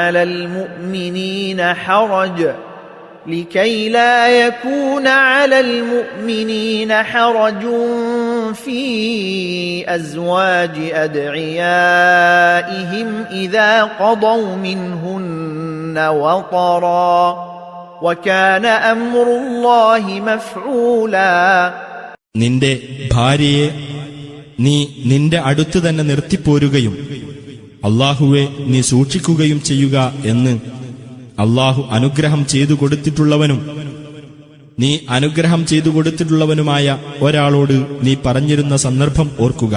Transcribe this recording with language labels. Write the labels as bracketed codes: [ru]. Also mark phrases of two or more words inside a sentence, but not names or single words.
[ar] على المؤمنين حرج في أزواج أدعيائهم إذا قضوا منهن وطرا وكان أمر الله مفعولا. [ml] നിന്റെ ഭാര്യയെ നീ നിന്റെ അടുത്ത് തന്നെ നിർത്തിപ്പോരുകയും അല്ലാഹുവെ നീ സൂക്ഷിക്കുകയും ചെയ്യുക എന്ന് അല്ലാഹു അനുഗ്രഹം ചെയ്തു കൊടുത്തിട്ടുള്ളവനും നീ അനുഗ്രഹം ചെയ്തു കൊടുത്തിട്ടുള്ളവനുമായ ഒരാളോട് നീ പറഞ്ഞിരുന്ന സന്ദർഭം ഓർക്കുക.